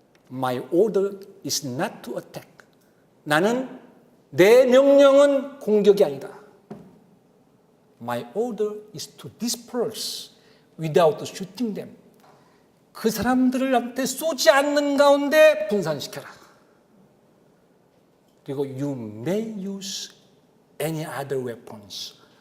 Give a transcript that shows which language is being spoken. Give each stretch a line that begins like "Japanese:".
English: My order is not to attack.
Korean: 나는 내 명령은 공격이 아니다.
English: My order is to disperse without shooting them.
Korean: 그 사람들한테 쏘지 않는 가운데 분산시켜라. 그리고
English: you may use any other weapons.